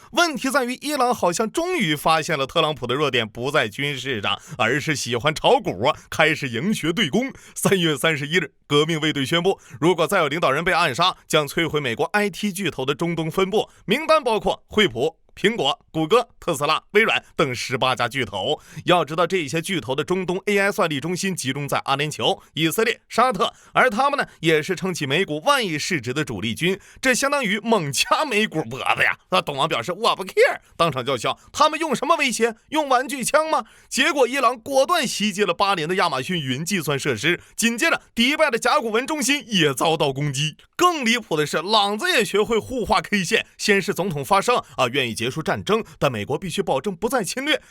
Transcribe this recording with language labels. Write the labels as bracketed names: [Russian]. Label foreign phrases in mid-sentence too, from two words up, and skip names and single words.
[Chinese] 問題在於伊朗好像終於發現了特朗普的弱點不在軍事上，而是喜歡炒股，開始營學對攻。3月31日，革命衛隊宣布，如果再有領導人被暗殺，將摧毀美國 IT 巨頭的中東分部，名單包括惠普、蘋果、谷歌、特斯拉、微軟等18家巨頭。要知道，這些巨頭的中東 AI 算力中心集中在阿聯酋、以色列、沙特，而他們呢，也是撐起美股萬億市值的主力軍，這相當於猛掐美股脖子呀。董王表示我不 care，當場叫囂。他們用什麼威脅？用玩具槍嗎？結果伊朗果斷襲擊了巴林的亞馬遜雲計算設施，緊接着迪拜的甲骨文中心也遭到攻擊。更離譜的是，朗子也學會互畫 K 線，先是總統發聲願意結束戰爭，但美國必須保證不再侵略。